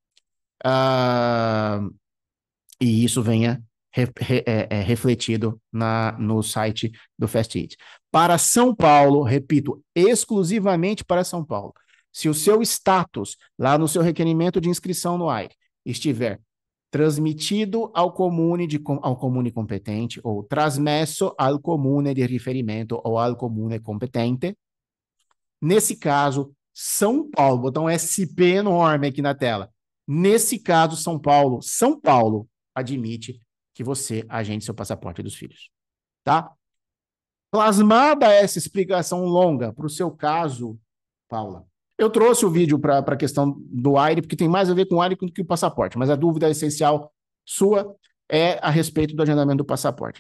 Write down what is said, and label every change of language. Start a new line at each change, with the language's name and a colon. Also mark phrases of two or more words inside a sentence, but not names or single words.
Portuguese: E isso venha refletido no site do FastIT. Para São Paulo, repito, exclusivamente para São Paulo, se o seu status lá no seu requerimento de inscrição no AIRE estiver Trasmitido ao
Italian: comune competente
Portuguese: ou
Italian: trasmesso al comune di riferimento
Portuguese: ou
Italian: al comune competente.
Portuguese: Nesse caso, São Paulo, vou botar um SP enorme aqui na tela. Nesse caso, São Paulo admite que você agende seu passaporte dos filhos, tá? Plasmada essa explicação longa para o seu caso, Paula, eu trouxe o vídeo para a questão do AIRE, porque tem mais a ver com o AIRE do que o passaporte, mas a dúvida essencial sua é a respeito do agendamento do passaporte.